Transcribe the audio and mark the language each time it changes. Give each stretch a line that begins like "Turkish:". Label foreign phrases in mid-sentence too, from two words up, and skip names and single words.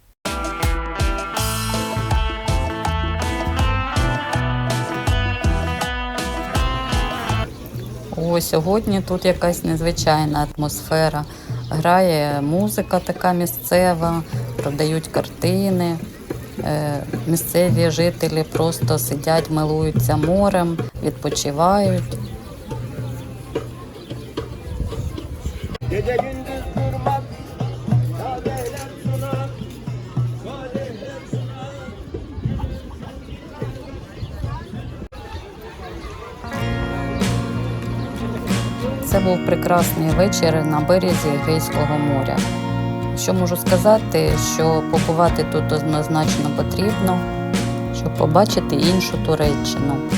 Ukrainian: О, сьогодні тут якась незвичайна атмосфера. Грає музика така місцева, продають картини. Місцеві жителі просто сидять, милуються морем, відпочивають.
Turkish: Gece gündüz durmaz, kahveler sunar, kahveler sunar.
Ukrainian: Це був прекрасний вечір на березі Егейського моря. Що можу сказати, що побувати тут однозначно потрібно, щоб побачити іншу Туреччину.